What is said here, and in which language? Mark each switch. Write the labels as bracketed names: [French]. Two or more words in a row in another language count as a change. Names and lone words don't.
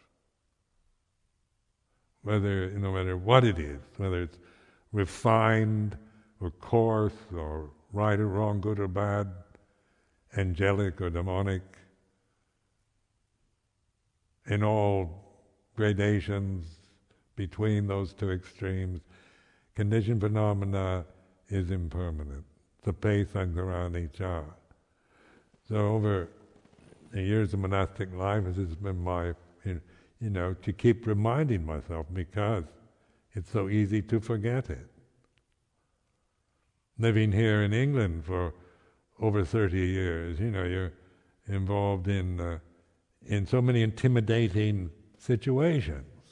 [English] No matter what it is, whether it's refined or coarse or right or wrong, good or bad, angelic or demonic, in all gradations between those two extremes, conditioned phenomena is impermanent. [Pali] Sape sankarani Chah. [English] So over the years of monastic life, this has been my, to keep reminding myself, because it's so easy to forget it. Living here in England for over 30 years, you're involved in so many intimidating situations.